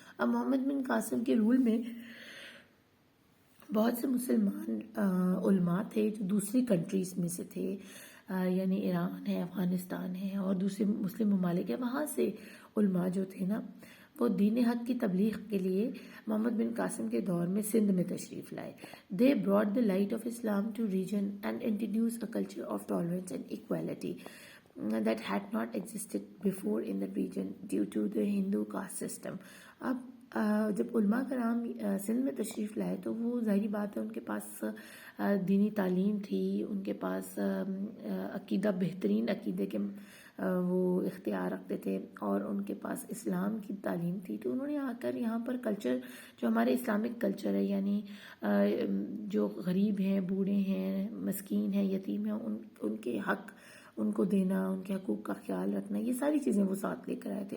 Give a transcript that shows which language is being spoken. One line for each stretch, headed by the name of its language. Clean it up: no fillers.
Urdu: اب محمد بن قاسم کے رول میں بہت سے مسلمان علماء تھے جو دوسری کنٹریز میں سے تھے, یعنی ایران ہے, افغانستان ہے اور دوسرے مسلم ممالک ہیں. وہاں سے علماء جو تھے نا, وہ دین حق کی تبلیغ کے لیے محمد بن قاسم کے دور میں سندھ میں تشریف لائے.
English: They brought the light of Islam to region and introduced a culture of tolerance and equality that had not existed before in the region due to the Hindu caste system.
Urdu: اب جب علماء کرام سندھ میں تشریف لائے تو وہ ظاہری بات ہے ان کے پاس دینی تعلیم تھی, ان کے پاس عقیدہ, بہترین عقیدے کے وہ اختیار رکھتے تھے, اور ان کے پاس اسلام کی تعلیم تھی. تو انہوں نے آ کر یہاں پر کلچر, جو ہمارے اسلامک کلچر ہے, یعنی جو غریب ہیں, بوڑھے ہیں, مسکین ہیں, یتیم ہیں, ان کے حق ان کو دینا, ان کے حقوق کا خیال رکھنا, یہ ساری چیزیں وہ ساتھ لے کر آئے تھے.